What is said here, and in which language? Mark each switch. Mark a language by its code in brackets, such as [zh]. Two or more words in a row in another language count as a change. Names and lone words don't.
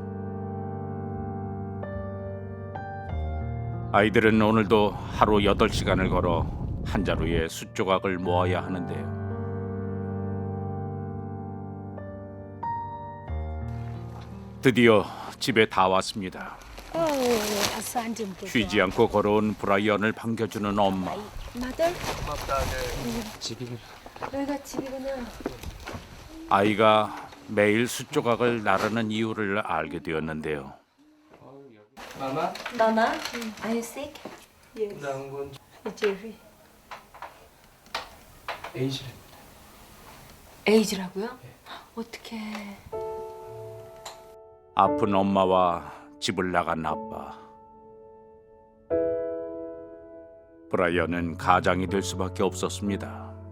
[ko] 아이들은 오늘도 하루 8시간을 걸어 한 자루에 숯 조각을 모아야 하는데요. 드디어 집에 다 왔습니다. [sw] Asante mtoto. [ko] 쉬지 않고 걸어온 브라이언을 반겨주는 엄마. 여기가 집이구나. 아이가 매일 숯 조각을 나르는 이유를 알게 되었는데요. 나나? [en] Are you sick? Jerry. [ko] 에이즈라고요? 어떻게? 아픈 엄마와 집을 나간 아빠. 브라이언은 가장이 될 수밖에 없었습니다.